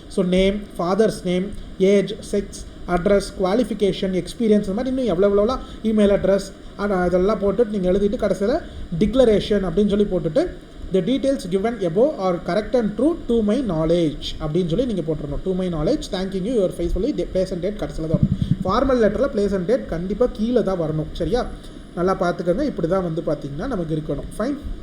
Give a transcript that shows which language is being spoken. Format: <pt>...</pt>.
<ta>So name, father's name, age, sex, address, qualification, experience, இந்த மாதிரி இன்னும் எவ்வளோலாம் இமெயில் அட்ரஸ் அதெல்லாம் போட்டுட்டு நீங்கள் எழுதிட்டு கடைசியில் டிக்ளரேஷன் அப்படின்னு சொல்லி போட்டுட்டு</ta> <en>the details given above are correct and true to my knowledge</en> <ta>அப்படின்னு சொல்லி நீங்கள் போட்டுருணும்.</ta> <en>to my knowledge, thanking you, your faithfully, place and date</en> <ta>கடைசியில் தான் வரும். ஃபார்மல் லெட்டரில்</ta> <en>place and date</en> <ta>கண்டிப்பாக கீழே தான் வரணும். சரியா? நல்லா பார்த்துக்கோங்க. இப்படி தான் வந்து பார்த்திங்கன்னா நமக்கு இருக்கணும். ஃபைன்.</ta>